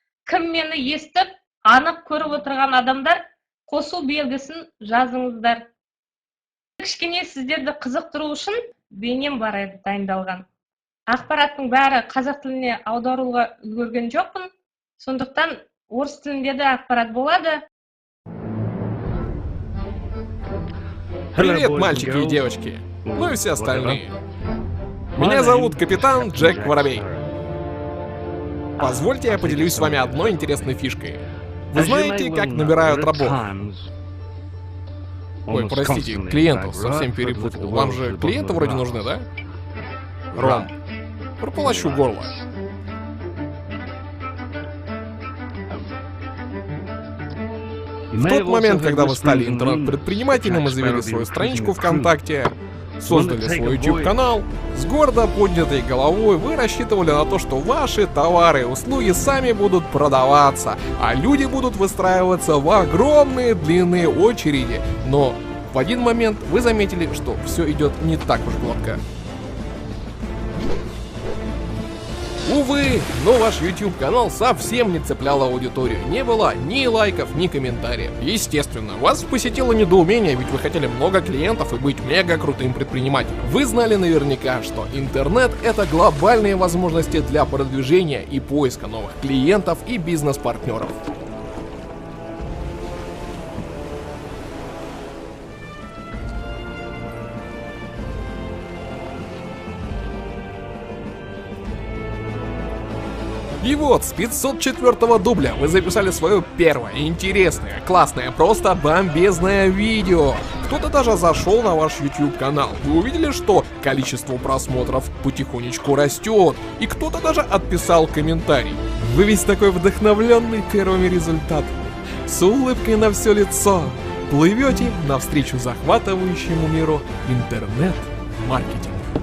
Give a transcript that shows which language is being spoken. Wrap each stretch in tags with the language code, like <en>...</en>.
<kk>Кім мені естіп, анық көріп отырған адамдар қосу белгісін жазыңыздар. Кішкене сіздерді қызықтыру үшін бейнем бар еді дайындалған. Ақпараттың бәрі қазақ тіліне аударуға үлгерген жоқпын. Сондықтан орыс тілінде де ақпарат болады.</kk> <ru>Привет, мальчики и девочки, ну и все остальные. Меня зовут капитан Джек Воробей. Позвольте я поделюсь с вами одной интересной фишкой. Вы знаете, как набирают рабов? Ой, простите, клиентов совсем перепутал. Вам же клиенты вроде нужны, да? Ром, прополощу горло. В тот момент, когда вы стали интернет-предпринимателем и завели свою страничку ВКонтакте, создали свой YouTube-канал, с гордо поднятой головой вы рассчитывали на то, что ваши товары и услуги сами будут продаваться, а люди будут выстраиваться в огромные длинные очереди. Но в один момент вы заметили, что все идет не так уж гладко. Увы, но ваш YouTube-канал совсем не цеплял аудиторию. Не было ни лайков, ни комментариев. Естественно, вас посетило недоумение, ведь вы хотели много клиентов и быть мега крутым предпринимателем. Вы знали наверняка, что интернет — это глобальные возможности для продвижения и поиска новых клиентов и бизнес-партнеров. И вот, с 504-го дубля вы записали свое первое, интересное, классное, просто бомбезное видео. Кто-то даже зашел на ваш YouTube-канал. Вы увидели, что количество просмотров потихонечку растет. И кто-то даже отписал комментарий. Вы весь такой вдохновленный первыми результатами. С улыбкой на все лицо. Плывете навстречу захватывающему миру интернет-маркетинга.</ru>